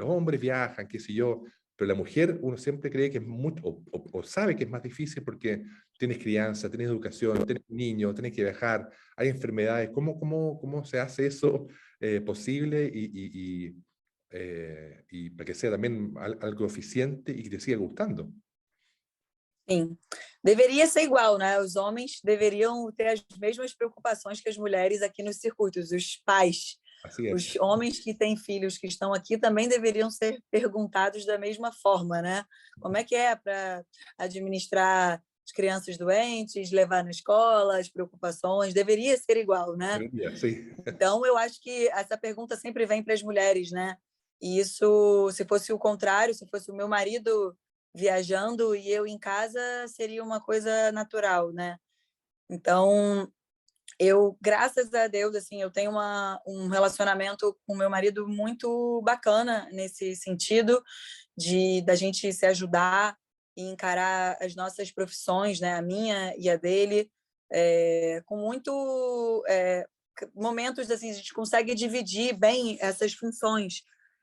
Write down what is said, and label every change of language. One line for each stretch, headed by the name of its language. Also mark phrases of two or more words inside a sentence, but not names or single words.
Spanish: Los hombres viajan, qué sé yo, pero la mujer uno siempre cree que es mucho, o sabe que es más difícil porque tienes crianza, tienes educación, tienes niños, tienes que viajar, hay enfermedades. ¿Cómo se hace eso posible y para que sea también algo eficiente y que te siga gustando?
Portuguese: sim. Deveria ser igual, né? Os homens deveriam ter as mesmas preocupações que as mulheres aqui nos circuitos, os pais.
Spanish: Así es.
Portuguese: Os homens que têm filhos que estão aqui também deveriam ser perguntados da mesma forma, né? Como é que é para administrar as crianças doentes, levar na escola, as preocupações? Deveria ser igual, né?
Spanish: Debería, sí.
Portuguese: Então, eu acho que essa pergunta sempre vem para as mulheres, né? E isso, se fosse o contrário, se fosse o meu marido viajando e eu em casa, seria uma coisa natural, né? Então, eu, graças a Deus, assim, eu tenho um relacionamento com meu marido muito bacana nesse sentido de da gente se ajudar e encarar as nossas profissões, né, a minha e a dele, com muito momentos assim a gente consegue dividir bem essas funções.